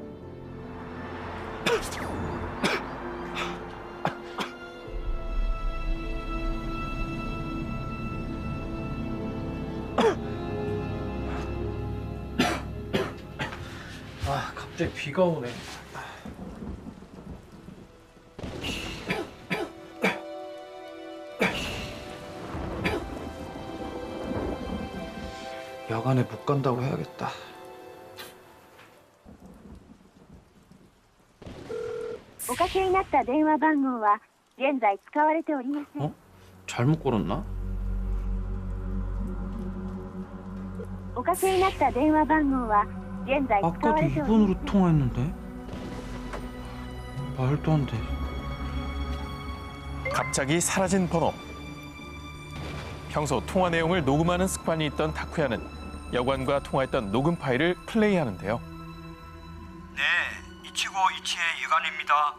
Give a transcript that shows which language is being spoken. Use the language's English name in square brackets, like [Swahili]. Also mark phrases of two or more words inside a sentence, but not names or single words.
[Korean] 아, 갑자기 비가 오네. 야간에 못 간다고 해야겠다. [Japanese] おかけになった電話番号は現在使われておりません。 [Korean] 잘못 걸었나? [Japanese] おかけになった電話番号は現在使わ [Korean] 아까도 [Japanese] れておりません。 [Korean] 2번으로 통화했는데? 말도 안 돼. 갑자기 사라진 번호. 평소 통화 내용을 녹음하는 습관이 있던 다쿠야는 여관과 통화했던 녹음 파일을 플레이하는데요. 네, 이치고 이치의 유관입니다.